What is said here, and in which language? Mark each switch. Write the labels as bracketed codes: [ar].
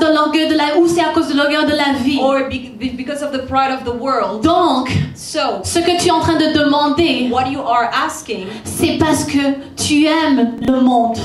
[fr] de l'orgueil ou c'est à cause de l'orgueil de la vie. [en] or because of the pride of the world. [fr] Donc, [en] So [fr] ce que tu es en train de demander, [en] what you are asking, [fr] c'est parce que tu aimes le monde.